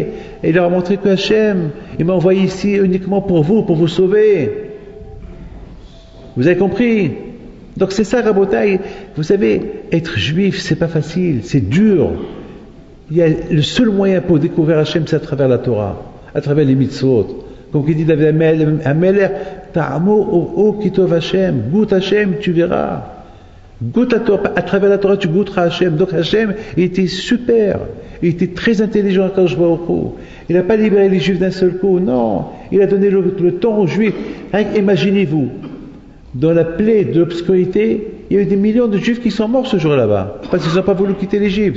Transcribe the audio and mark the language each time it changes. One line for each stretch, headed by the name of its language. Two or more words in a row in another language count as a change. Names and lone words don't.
French: Et il leur a montré que Hachem, il m'a envoyé ici uniquement pour vous sauver. Vous avez compris? Donc c'est ça, Rabotai. Vous savez, être juif, c'est pas facile, c'est dur. Il y a le seul moyen pour découvrir Hachem, c'est à travers la Torah, à travers les mitzvot. Comme il dit David Ameler,
Hebrew: טעמו ו כי טוב השם,
French: goûte Hachem, tu verras. Goûte la Torah, à travers la Torah, tu goûteras Hachem. Donc Hachem, il était super, il était très intelligent à
Hebrew: קדוש ברוך הוא.
French: Il n'a pas libéré les Juifs d'un seul coup, non. Il a donné le temps aux Juifs. Imaginez-vous, dans la plaie de l'obscurité, il y a eu des millions de Juifs qui sont morts ce jour là-bas, parce qu'ils n'ont pas voulu quitter l'Égypte.